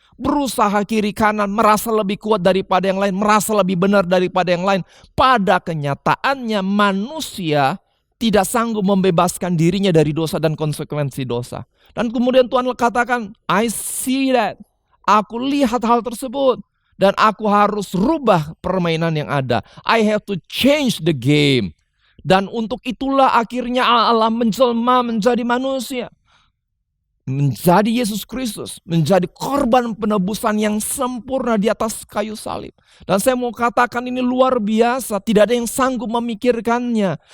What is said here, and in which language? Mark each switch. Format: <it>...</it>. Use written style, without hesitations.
<id>Berusaha kiri kanan, merasa lebih kuat daripada yang lain, merasa lebih benar daripada yang lain. Pada kenyataannya manusia tidak sanggup membebaskan dirinya dari dosa dan konsekuensi dosa. Dan kemudian Tuhan katakan,</id> <en>I see that.</en> <id>Aku lihat hal tersebut. Dan aku harus rubah permainan yang ada.</id> <en>I have to change the game.</en> <id>Dan untuk itulah akhirnya Allah menjelma menjadi manusia. Menjadi Yesus Kristus, menjadi korban penebusan yang sempurna di atas kayu salib. Dan saya mau katakan ini luar biasa, tidak ada yang sanggup memikirkannya.</id>